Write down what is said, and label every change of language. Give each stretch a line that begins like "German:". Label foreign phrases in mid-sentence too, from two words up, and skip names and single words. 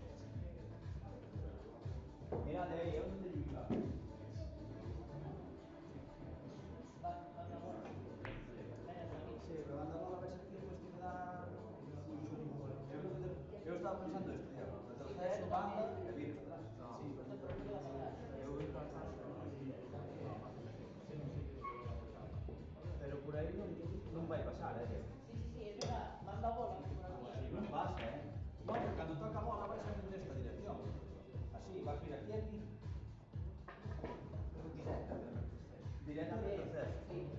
Spanish: Mira de ahí, ¿dónde te lleva? Sí, pero anda a ver si aquí pues te da... Yo estaba pensando esto, ya. La tercera banda, que viene atrás.
Galician: Sí, pero por aí non vai pasar, Diego.
Spanish: Sí, es verdad. Manda bola por aquí.
Galician: Non pasa, No, porque cando toca a bola vai ser nesta dirección. Así, vas vir aquí. Directa de tercera. Sí.